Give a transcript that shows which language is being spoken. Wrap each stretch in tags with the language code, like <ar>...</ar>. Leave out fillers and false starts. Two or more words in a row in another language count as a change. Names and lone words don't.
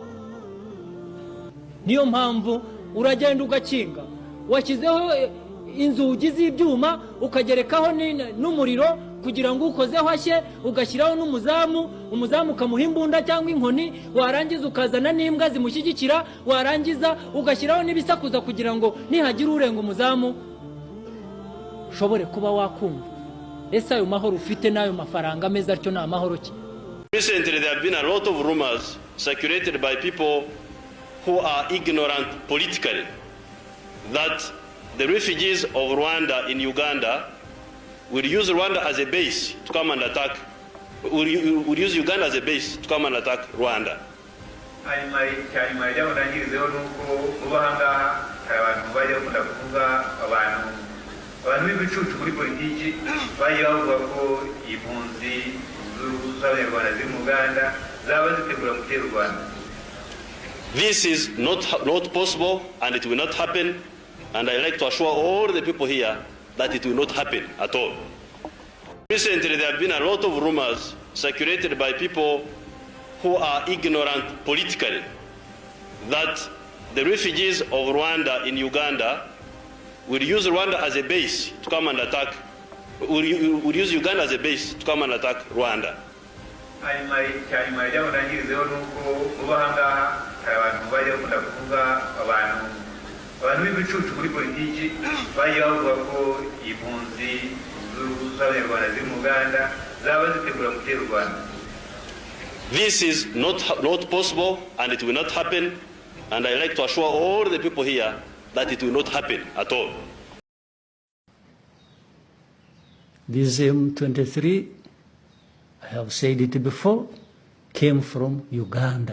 <rw>Niyo mpamvu uragenda ugakinga, washyizeho inzugi z'ibyuma ukagerekaho n'umuriro kugira ngo ukozeho hashye, ugashyiraho n'umuzamu, umuzamu ukamuha imbunda cyangwa inkoni, warangiza ukazana n'imbwa zimushyigikira, warangiza ugashyiraho n'ibisakuza kugira ngo nihagira urenga umuzamu ushobore kuba wakumva. Ese ayo mahoro ufite n'ayo mafaranga meza atyo ni amahoro ki?</rw> <en>Recently there have been a lot of rumors circulated by people who are ignorant politically that the refugees of Rwanda in Uganda will use Rwanda as a base to come and attack, will use Uganda as a base to come and attack Rwanda.</en> <rw>Cyanyuma ry'abarangirizeho nuko uba hangaha hari abantu bajya bakunda kuvuga abantu b'ibicucu kuri politiki bagiye bavuga ko impunzi z'abanyarwanda ziri mu Uganda zaba zitegura gutera u Rwanda.</rw> <en>This is not possible, and it will not happen, and I like to assure all the people here that it will not happen at all. Recently, there have been a lot of rumors circulated by people who are ignorant politically that the refugees of Rwanda in Uganda will use Rwanda as a base to come and attack, will use Uganda as a base to come and attack Rwanda.</en> <rw>Cyanyuma ry'abarangirizeho nuko uba hangaha hari abantu bajya bakunda kuvuga abantu b'ibicucu kuri politiki bagiye bavuga ko impunzi z'abanyarwanda ziri mu Uganda zaba zitegura gutera u Rwanda.</rw> <en>This is not possible, and it will not happen, and I like to assure all the people here that it will not happen at all. This M23, I have said it before, came from Uganda.</en>